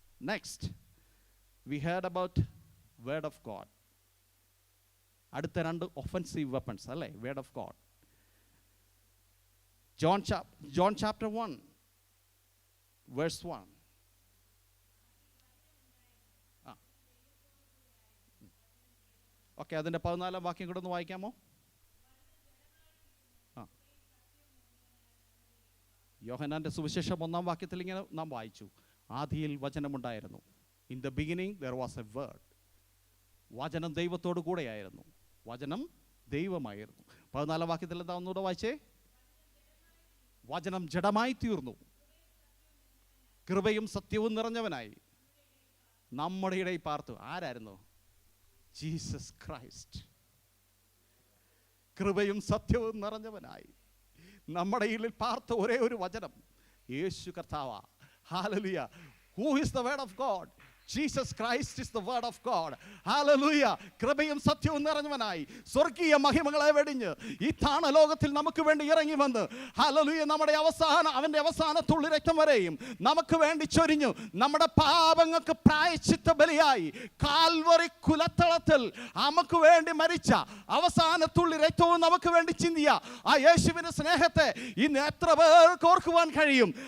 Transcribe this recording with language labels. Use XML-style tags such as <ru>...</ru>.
<en>Next, we heard about word of God.</en> <ml>അടുത്ത രണ്ട്</ml> <en>offensive weapons</en> <ml>അല്ലേ?</ml> <en>Word of God. John chapter 1 verse 1.</en> <ml>Okay, അതിൻ്റെ 14 വാക്യം കൂടെ ഒന്ന് വായിക്കാമോ? യോഹന്നാൻ്റെ സുവിശേഷം 1 വാക്യത്തിൽ ഇങ്ങനെ നാം വായിച്ചു, ആദിയിൽ വചനമുണ്ടായിരുന്നു.</ml> <en>In the beginning there was a word.</en> <ml>വചനം ദൈവത്തോടു കൂടെയായിരുന്നു, വചനം ദൈവമായിരുന്നു. 14 വാക്യത്തിൽ എന്താ ഒന്നുകൂടെ വായിച്ചേ? വചനം ജഡമായി തീർന്നു, കൃപയും സത്യവും നിറഞ്ഞവനായി നമ്മുടെ ഇടയിൽ പാർത്തു. ആരായിരുന്നു? Jesus Christ. കൃപയും സത്യവും നിറഞ്ഞവനായി നമ്മുടെ ഇടയിൽ പാർത്ത ഒരേ ഒരു വചനം യേശു കർത്താവാ.</ml> <en>Hallelujah. Who is the word of God? Jesus Christ is the word of God. Hallelujah.</en> <ml>കൃപയും സത്യവും നിറഞ്ഞവനായി സ്വർഗീയ മഹിമകളെ വെടിഞ്ഞ് ഈ താണലോകത്തിൽ നമുക്ക് വേണ്ടി ഇറങ്ങി വന്ന് ഹല്ലേലൂയ നമ്മുടെ അവന്റെ അവസാന തുള്ളി രക്തം വരെയും നമുക്ക് വേണ്ടി ചൊരിഞ്ഞു. നമ്മുടെ പാപങ്ങൾക്ക് പ്രായശ്ചിത്ത ബലിയായി കാൽവറി കുലത്തളത്തിൽ നമുക്ക് വേണ്ടി മരിച്ച അവസാന തുള്ളി രക്തവും നമുക്ക് വേണ്ടി ചിന്തിയ ആ യേശുവിന്റെ സ്നേഹത്തെ ഇന്ന് എത്ര പേർക്ക് ഓർക്കുവാൻ കഴിയും?</ml>